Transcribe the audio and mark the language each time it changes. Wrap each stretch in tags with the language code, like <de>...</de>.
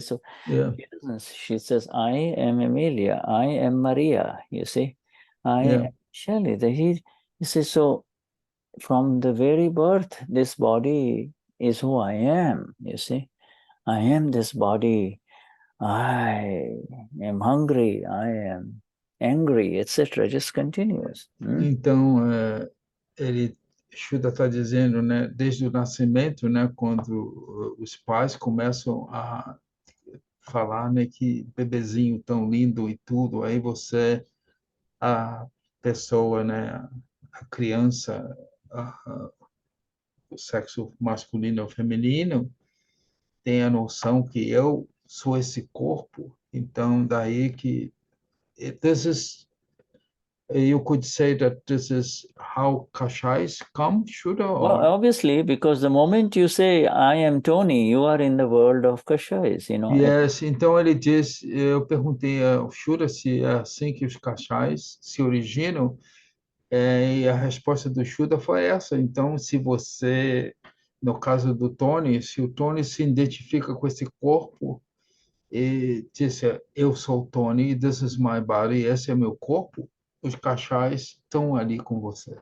<en>So she says, I am Amelia, I am Maria, you see, I am Shelley. He says, so from the very birth, this body is who I am, you see. I am this body. I am hungry, I am angry, etc. Just continues.</en> <pt>Então, Shuddha está dizendo, né, desde o nascimento, né, quando os pais começam a falar, né, que bebezinho tão lindo e tudo, aí a pessoa, né, a criança, o sexo masculino ou feminino, tem a noção que eu sou esse corpo, então daí que</pt> <en>you could say that this is how Kashais come, Shuddha? Well, obviously, because the moment you say, I am Tony, you are in the world of Kashais,</en> <pt>Yes, então ele diz, eu perguntei ao Shuddha se é assim que os Kashais se originam, e a resposta do Shuddha foi essa. Então, se você, no caso do Tony, se o Tony se identifica com esse corpo e disse, eu sou o Tony,</pt> <en>this is my body,</en> <pt>esse é meu corpo, os Kashais estão ali com você.</pt>